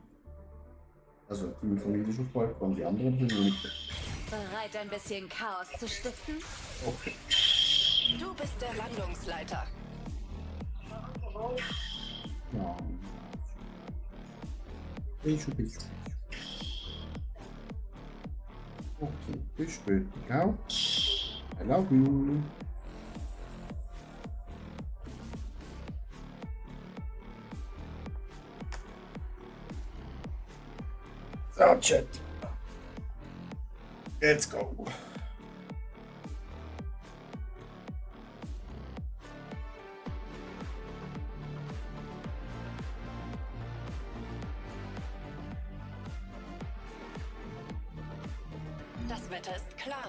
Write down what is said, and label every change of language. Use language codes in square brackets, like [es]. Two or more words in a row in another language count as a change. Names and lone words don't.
[de] Also die Familie ist auf Balkon, die anderen sind nicht. Bereit, ein bisschen Chaos zu stiften? Okay. Du bist der Landungsleiter. Ja. [pt] Beijo, beijo. Ok, beijo, beijo. Legal. [en] I love you. So, Chat. Let's go. [de] Das Wetter ist klar.